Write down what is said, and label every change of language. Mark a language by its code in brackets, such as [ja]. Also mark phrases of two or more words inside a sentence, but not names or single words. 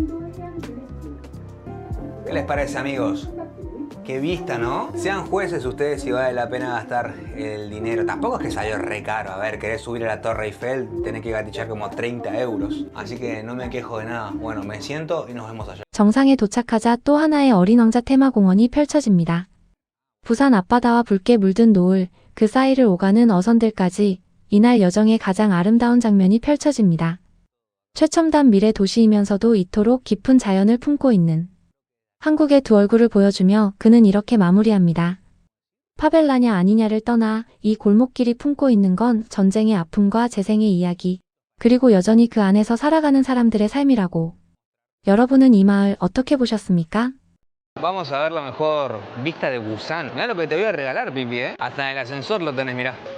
[es] ¿Qué les parece, amigos? ¡Qué vista!, ¿no? Sean jueces ustedes si vale la pena gastar el dinero. Tampoco es que salió re caro. A ver, querés subir a la Torre Eiffel, tenés que gatichar como 30 euros. Así que no me quejo de nada. Bueno, me siento y nos vemos allá. [ko] 정상에 도착하자 또 하나의 어린 왕자 테마공원이 펼쳐집니다. 부산 앞바다와 붉게 물든 노을, 그 사이를 오가는 어선들까지 이날 여정의 가장 아름다운 장면이 펼쳐집니다. 최첨단 미래 도시이면서도 이토록 깊은 자연을 품고 있는 한국의 두 얼굴을 보여주며 그는 이렇게 마무리합니다. 파벨라냐 아니냐를 떠나 이 골목길이 품고 있는 건 전쟁의 아픔과 재생의 이야기, 그리고 여전히 그 안에서 살아가는 사람들의 삶이라고. 여러분은 이 마을 어떻게 보셨습니까? [es] Vamos a ver la mejor vista de Busan. Mirá lo que te voy a regalar, Pipi, ¿eh? Hasta en el ascensor lo tenés, mirá.